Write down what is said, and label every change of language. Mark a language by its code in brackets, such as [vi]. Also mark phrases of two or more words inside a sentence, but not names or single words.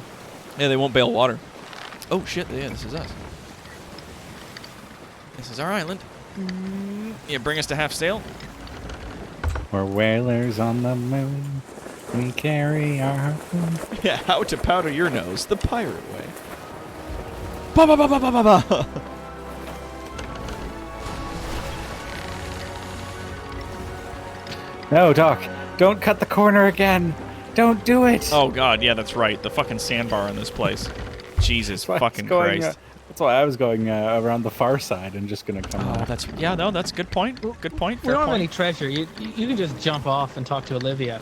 [en] Yeah, they won't bail water. Oh shit! Yeah, this is us. This is our island. Yeah, bring us to half sail. We're whalers on the moon. We carry our harpoon. Yeah, how to powder your nose the pirate way. Ba ba ba ba ba ba ba. No, Doc. Don't cut the corner again. Don't do it. Oh god, yeah, that's right. The fucking sandbar in this place. Jesus fucking Christ. That's why I was going around the far side and just gonna come. Oh, that's that's a good point. Good point. We don't have any treasure. You can just jump off and talk to Olivia.